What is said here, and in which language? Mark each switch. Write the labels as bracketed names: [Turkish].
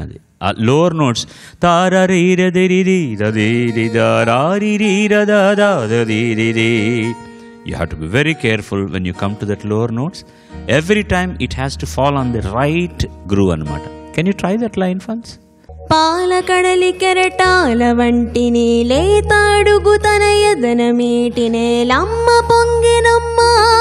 [Telugu] అది ఆ lower notes తారీరీరదీరదారీరీరదారీరీరదారీరీ. [English] You have to be very careful when you come to that lower notes. Every time it has to fall on the right groove anamata. Can you try that line once? [Telugu] పాలకడలి కెరటాల వంటిని లేతాడుగు తన యదన మీటినే లమ్మ పొంగినమ్మా.